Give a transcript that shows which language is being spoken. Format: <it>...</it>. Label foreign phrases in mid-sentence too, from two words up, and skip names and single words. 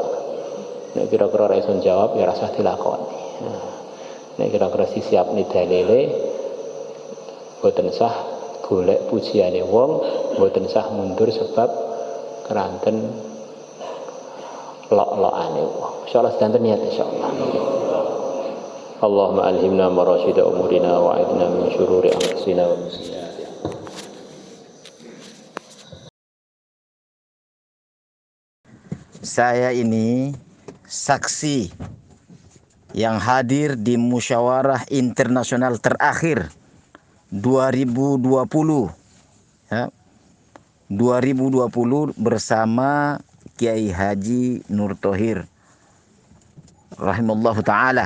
<jv>Nek kira-kira ora iso jawab ya ora usah dilakoni. Nek kira-kira disiapne dalile boten sah golek pujiane wong, boten sah mundur sebab keranten lok-lokane wong. Insyaallah sedanten niat insyaallah.</jv> <ar>اللهم ألهمنا مراشد أمورنا وأعذنا من شرور أنفسنا ومن سيئات أعمالنا.</ar> <id>Saya ini saksi yang hadir di musyawarah internasional terakhir 2020 ya, 2020 bersama Kiai Haji Nur Thohir</id> <ar>رحمه الله تعالى.</ar>